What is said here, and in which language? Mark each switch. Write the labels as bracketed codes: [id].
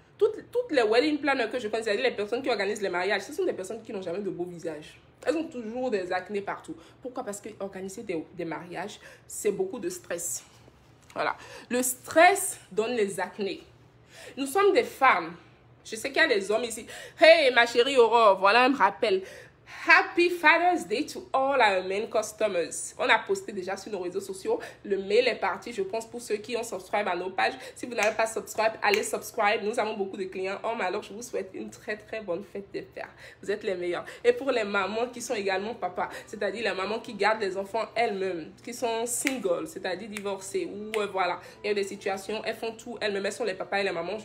[fr] Toutes les wedding planners que je connais, c'est-à-dire les personnes qui organisent les mariages, ce sont des personnes qui n'ont jamais de beau visage. Elles ont toujours des acnés partout. Pourquoi? Parce que organiser des mariages, c'est beaucoup de stress. Voilà. Le stress donne les acnés. Nous sommes des femmes. Je sais qu'il y a des hommes ici. Hey, ma chérie Aurore, voilà un rappel. [en] Happy Father's Day to all our men customers. [fr] On a posté déjà sur nos réseaux sociaux. Le mail est parti, je pense, pour ceux qui ont subscribe à nos pages. Si vous n'avez pas subscribe, allez subscribe. Nous avons beaucoup de clients. Oh, mais alors, je vous souhaite une très, très bonne fête des pères. Vous êtes les meilleurs. Et pour les mamans qui sont également papas, c'est-à-dire les mamans qui gardent les enfants elles-mêmes, qui sont singles, c'est-à-dire divorcées, ou voilà, il y a des situations, elles font tout elles-mêmes, elles sont les papas et les mamans.